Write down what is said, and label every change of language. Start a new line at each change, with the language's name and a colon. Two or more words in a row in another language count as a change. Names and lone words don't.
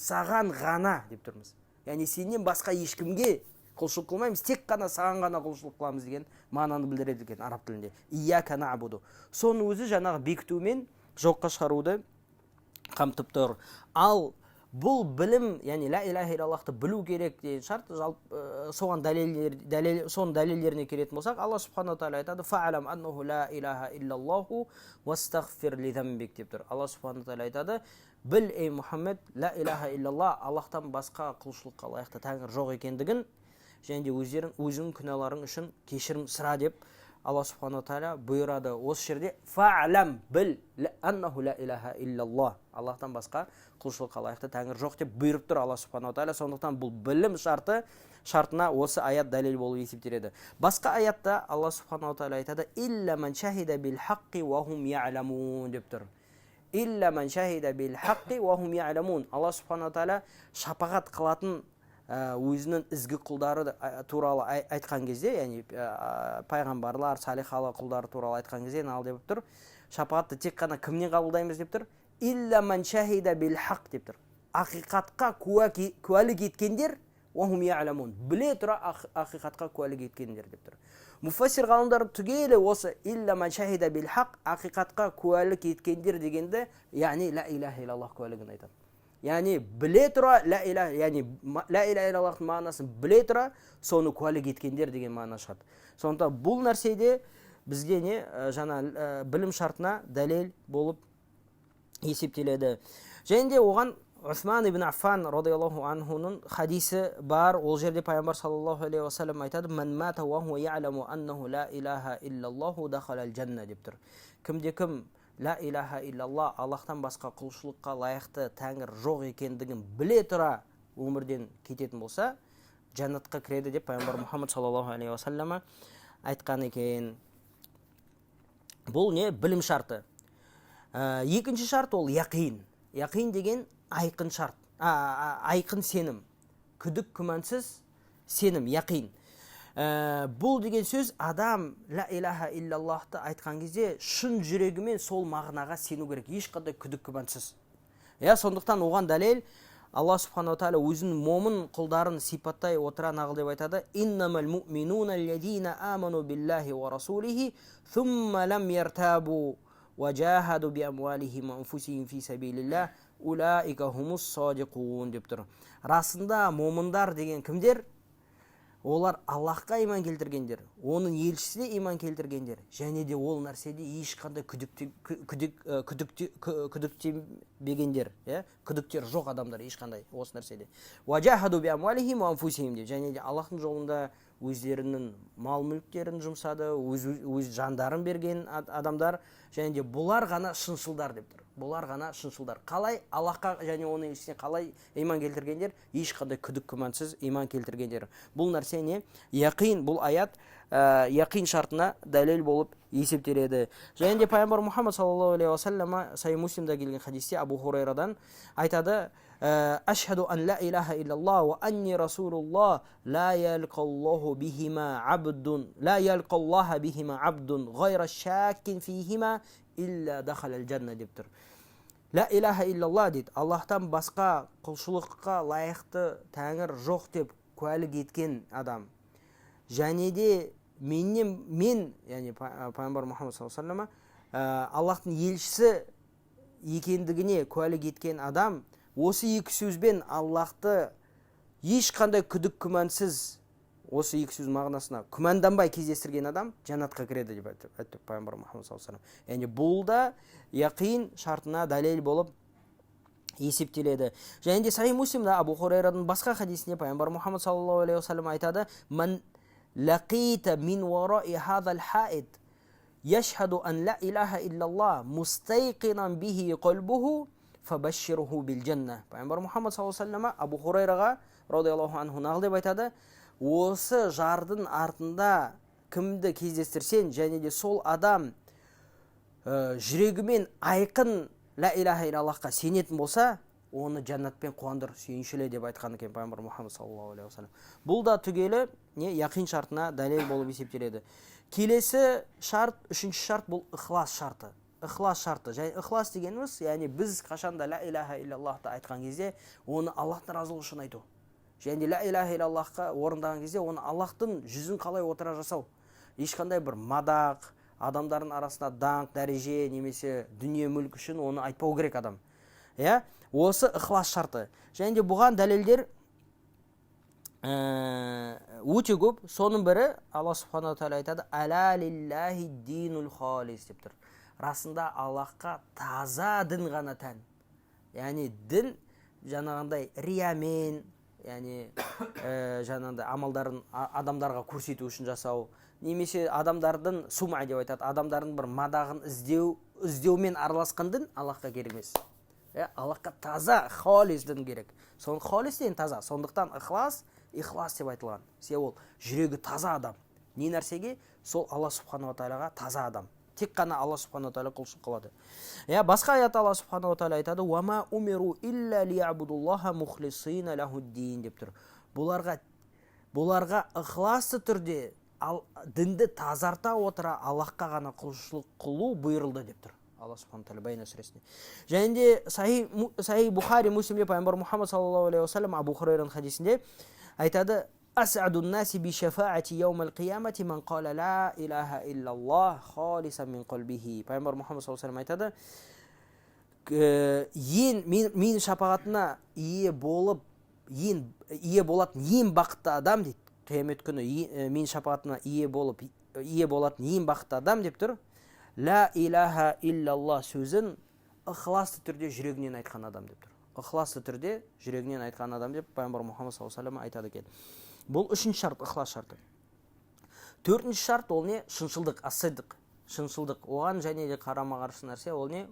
Kazakh: Саған ғана деп тұрмыз. Яғни сенен басқа ешкімге құлшылық қылмаймыз, тек қана саған ғана құлшылық қыламыз деген мағынаны білдіреді екен араб тілінде.
Arabic: إياك نعبد.
Kazakh: Соның өзі жаңағы бекіту мен жоққа шығаруды қамтып тұр. Ал бұл білім, яғни
Arabic: لا إله إلا الله-ты
Kazakh: білу керек деген шарт, соның дәлелдеріне келетін болсақ, Алла
Arabic: سبحانه وتعالى
Kazakh: айтады:
Arabic: "فاعلم أنه لا إله إلا الله واستغفر لذنبك"
Kazakh: деп тұр. Алла
Arabic: سبحانه وتعالى
Kazakh: айтады: "Біл, ей Мұхаммед,
Arabic: لا إله إلا الله,
Kazakh: Аллахтан басқа құлшылыққа лайықты тәңір жоқ екендігін, және де өзің күнәларың үшін кешірім сұра" деп Алла
Arabic: سبحانه وتعالى
Kazakh: бұйырады. Осы жерде фа'алам, біл,
Arabic: أنه لا إله إلا الله,
Kazakh: Аллахтан басқа құлшылыққа лайықты тәңір жоқ деп бұйырып тұр Алла
Arabic: سبحانه وتعالى.
Kazakh: Сондықтан бұл білім шартына осы аят дәлел болып есептеледі. Басқа аятта Алла
Arabic: سبحانه وتعالى
Kazakh: айтады:
Arabic: "إلا من شهد بالحق وهم يعلمون"
Kazakh: деп тұр.
Arabic: إلا من شهد بالحق وهم يعلمون.
Kazakh: Алла
Arabic: سبحانه وتعالى
Kazakh: шапағат қылатын өзінің ізгі құлдары туралы айтқан кезде, яғни пайғамбарлар, салихалы құлдары туралы айтқан кезде ал деп тұр. Шапағатты тек қана кімнен қабылдаймыз деп тұр?
Arabic: إلا من شهد بالحق
Kazakh: деп тұр. Ақиқатқа куәлік еткендер,
Arabic: وهم يعلمون,
Kazakh: біле тұра ақиқатқа куәлік еткендер деп тұр. Муфассир ғалымдар түгелі осы
Arabic: إلا من شهد بالحق,
Kazakh: ақиқатқа куәлік еткендер дегенде, яғни
Arabic: لا إله إلا الله
Kazakh: куәлігін айтады. Яғни біле тұра
Arabic: لا إله,
Kazakh: яғни
Arabic: لا إله إلا الله-тың
Kazakh: мағынасын біле тұра соны куәлік еткендер деген мағына шығады. Сондықтан бұл нәрседе бізге не жаңа білім шартына дәлел болып есептеледі. Және де оған Усман ибн Аффан
Arabic: رضي الله عنه-un
Kazakh: хадисі бар. Ол жерде пайғамбар
Arabic: صلى الله عليه وسلم айтады: "من مات وهو يعلم أنه لا إله إلا الله دخل الجنة"
Kazakh: деп тұр.
Arabic: Кімде-кім لا إله إلا الله,
Kazakh: Аллахтан басқа құлшылыққа лайықты тәңір жоқ екендігін біле тұра өмірден кететін болса, жәннатқа кіреді деп пайғамбар Мұхаммад
Arabic: صلى الله عليه وسلم
Kazakh: айтқан екен. Бұл не? Білім шарты. Екінші шарт ол яқин. Яқин деген айқын шарт, айқын сенім, күдік күмәнсіз сенім, яқин. Бұл деген сөз адам
Arabic: لا إله إلا الله-ты
Kazakh: айтқан кезде шын жүрегімен сол мағынаға сену керек, ешқандай күдік күмәнсіз. Сондықтан оған дәлел Алла
Arabic: سبحانه وتعالى
Kazakh: өзінің момын құлдарын сипаттай отыра нағыл деп айтады:
Arabic: "إنما المؤمنون الذين آمنوا بالله ورسوله ثم لم يرتابوا وجاهدوا بأموالهم وأنفسهم في سبيل الله أولئك هم الصادقون"
Kazakh: деп тұр. Расында момындар деген кімдер? Олар Аллахқа иман келтіргендер, оның елшісіне иман келтіргендер, және де ол нәрседе ешқандай күдіктенбегендер, күдіктер жоқ адамдар ешқандай осы нәрседе.
Arabic: وجاهدوا بأموالهم وأنفسهم
Kazakh: деп, және де Аллахтың жолында өздерінің мал мүліктерін жұмсады, өз жандарын берген адамдар, және де бұлар ғана шыншылдар деп тұр. Бұлар ғана шыншылдар. Қалай? Аллахқа және оның елшісіне қалай иман келтіргендер? Ешқандай күдік күмәнсіз иман келтіргендер. Бұл нәрсе не? Яқин, бұл аят яқин шартына дәлел болып есептеледі. Және де пайғамбар Мұхаммад
Arabic: صلى الله عليه وسلم
Kazakh: Сахih Муслимда келген хадисте Абу Хурайрадан айтады:
Arabic: "أشهد أن لا إله إلا الله وأني رسول الله لا يلقى الله بهما عبد غير شاك فيهما إلا دخل الجنة"
Kazakh: деп тұр.
Arabic: لا إله إلا الله
Kazakh: дейді, Аллахтан басқа құлшылыққа лайықты тәңір жоқ деп куәлік еткен адам. Және де мен, яғни пайғамбар Мұхаммад
Arabic: صلى الله عليه وسلم,
Kazakh: Аллахтың елшісі екендігіне куәлік еткен адам, осы екі сөзбен Аллахты ешқандай күдік күмәнсіз, осы екі сөз мағынасына күмәнданбай кездестірген адам жәннатқа кіреді деп айтты пайғамбар Мұхаммад
Arabic: صلى الله عليه وسلم.
Kazakh: Яғни бұл да яқин шартына дәлел болып есептеледі. Және де Сахih Муслимда Абу Хурайрадан басқа хадисінде пайғамбар Мұхаммад
Arabic: صلى الله عليه وسلم айтады: "من لقيت من وراء هذا الحائط يشهد أن لا إله إلا الله مستيقنا بها قلبه فبشره بالجنة".
Kazakh: Пайғамбар Мұхаммад
Arabic: صلى الله عليه وسلم
Kazakh: Абу Хурайраға
Arabic: رضي الله عنه
Kazakh: нағыл деп айтады: осы жардың артында кімді кездестірсең, және де сол адам жүрегімен айқын
Arabic: لا إله إلا الله-қа
Kazakh: сенетін болса, оны жәннатпен қуандыр, сүйіншіле деп айтқан екен пайғамбар Мұхаммад
Arabic: صلى الله عليه وسلم.
Kazakh: Бұл да түгелі яқин шартына дәлел болып есептеледі. Келесі шарт, үшінші шарт, бұл ықылас шарты. Ықылас шарты. Және ықылас дегеніміз, яғни біз қашанда
Arabic: لا إله إلا الله-ты
Kazakh: айтқан кезде, оны Аллахтың разылығы үшін айту. Және
Arabic: لا إله إلا الله-қа
Kazakh: орындаған кезде, оны Аллахтың жүзін қалай отыра жасау. Ешқандай бір мадақ, адамдардың арасында даңқ, дәреже немесе дүние мүлік үшін оны айтпау керек адам. Осы ықылас шарты. Және де бұған дәлелдер өте көп. Соның бірі Алла
Arabic: سبحانه وتعالى
Kazakh: айтады:
Arabic: "ألا لله الدين الخالص"
Kazakh: деп тұр. Расында Аллахқа таза дін ғана тән. Яғни дін жаңағындай риямен, яғни жаңағындай амалдарын адамдарға көрсету үшін жасау, немесе адамдардың сум'a деп айтады, адамдардың бір мадағын іздеумен араласқан дін Аллахқа керек емес. Аллахқа таза халис дін керек. Соның халис деген таза. Сондықтан ықылас деп айтылған. Себебі жүрегі таза адам. Не нәрсеге? Сол Алла
Arabic: سبحانه وتعالى-ға
Kazakh: таза адам. Тек қана Алла
Arabic: سبحانه وتعالى
Kazakh: құлшылық қылады. Басқа аятта Алла
Arabic: سبحانه وتعالى
Kazakh: айтады:
Arabic: "وأمروا إلا ليعبدوا الله مخلصين له الدين"
Kazakh: деп тұр. Бұларға ықыласты түрде дінді тазарта отыра Аллахқа ғана құлшылық қылу бұйырылды деп тұр. Алла
Arabic: سبحانه وتعالى
Kazakh: Байна сүресінде. Және де Сахih Бухари Муслимде пайғамбар Мұхаммад
Arabic: صلى الله عليه وسلم
Kazakh: Абу Хурайраның хадисінде айтады:
Arabic: أسعد الناس بشفاعتي يوم القيامة من قال لا إله إلا الله خالصا من قلبه.
Kazakh: Пайғамбар Мұхаммад
Arabic: صلى الله عليه
Kazakh: айтады: мен шапағатына ие болатын ең бақытты адам дейді, қиямет күні мен шапағатына ие болатын ең бақытты адам деп тұр,
Arabic: لا إله إلا الله
Kazakh: сөзін ықыласты түрде жүрегінен айтқан адам деп тұр. Ықыласты түрде жүрегінен айтқан адам деп пайғамбар Мұхаммад
Arabic: صلى الله عليه
Kazakh: айтады екен. Бұл үшінші шарт, ықылас шарты. Төртінші шарт ол не? Шыншылдық, асыдық. Шыншылдық. Оған және де қарама қарсы нәрсе ол не?